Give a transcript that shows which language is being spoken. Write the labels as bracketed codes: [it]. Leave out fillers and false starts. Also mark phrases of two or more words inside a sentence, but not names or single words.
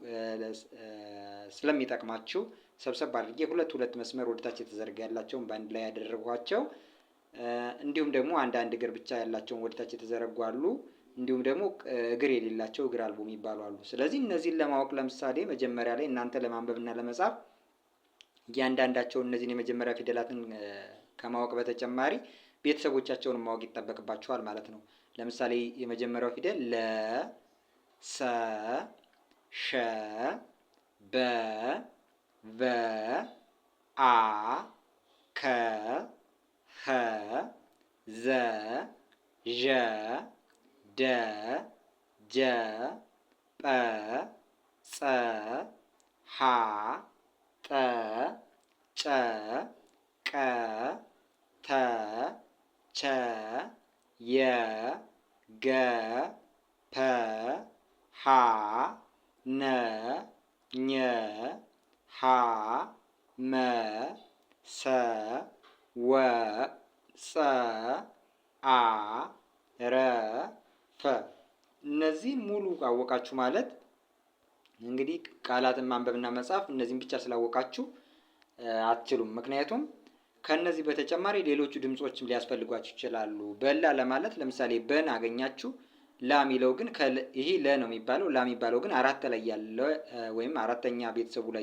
[am] ስለሚጠቅማችሁ ሰብሰብ አድርጌ ሁለት መስመር ወደታች የተዘረጋ ያላቸውን በአንድ ላይ ያደረጓቸው። እንዲሁም ደግሞ አንድ እግር ብቻ ያላቸውን ወደታች የተዘረጉ አሉ። እንዲሁም ደግሞ እግር የሌላቸው እግር አልቦ የሚባሉ አሉ። ስለዚህ እነዚህን ለማወቅ ለምሳሌ መጀመሪያ ላይ እናንተ ለማንበብና ለመጻፍ እያንዳንዳቸውን እነዚህን የመጀመሪያ ፊደላትን ከማወቅ በተጨማሪ ቤተሰቦቻቸውን ማወቅ ይጠበቅባቸዋል ማለት ነው። ለምሳሌ የመጀመሪያው ፊደል ለ፣ ሰ፣ ሸ፣ በ፣ ቨ፣ አ፣ ከ፣ ኸ፣ ዘ፣ ዠ፣ ደ፣ ጀ፣ ጰ፣ ጸ፣ ሐ፣ ጠ፣ ጨ፣ ቀ፣ ተ፣ ቸ፣ የ፣ ገ፣ ፐ፣ ሀ፣ ነ፣ ኘ፣ ሀ፣ መ፣ ሰ፣ ወ፣ ጸ፣ አ፣ ረ፣ ፈ። እነዚህ ሙሉ አወቃችሁ ማለት እንግዲህ ቃላትን ማንበብና መጻፍ እነዚህን ብቻ ስላወቃችሁ አትችሉም። ምክንያቱም ከነዚህ በተጨማሪ ሌሎቹ ድምጾችም ሊያስፈልጓችሁ ይችላሉ። በላ ለማለት ለምሳሌ በን አገኛችሁ። ላ የሚለው ግን ይሄ ለ ነው የሚባለው። ላ የሚባለው ግን አራት ላይ ያለ ወይም አራተኛ ቤተሰቡ ላይ